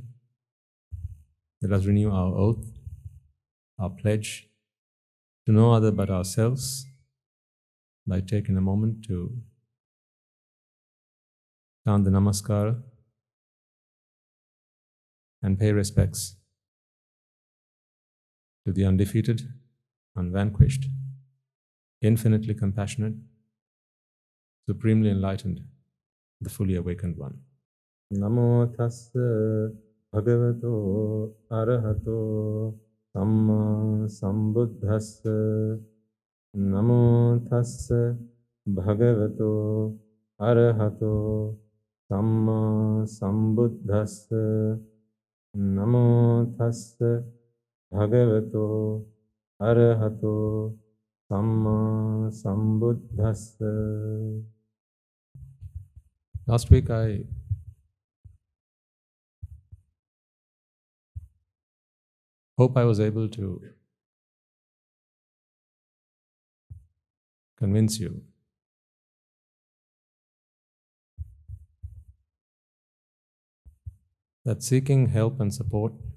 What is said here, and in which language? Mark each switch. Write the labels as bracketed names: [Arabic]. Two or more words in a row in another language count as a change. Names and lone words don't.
[English] Let us renew our oath, our pledge to no other but ourselves by taking a moment to chant the namaskara and pay respects to the undefeated, unvanquished, infinitely compassionate, supremely enlightened, the fully awakened one. [Pali] Namo tassa bhagavato arahato samma sambuddhassa. Namo tassa bhagavato arahato samma sambuddhassa. Namo tassa bhagavato arahato samma sambuddhassa. [English] Last week I hope I was able to convince you that seeking help and support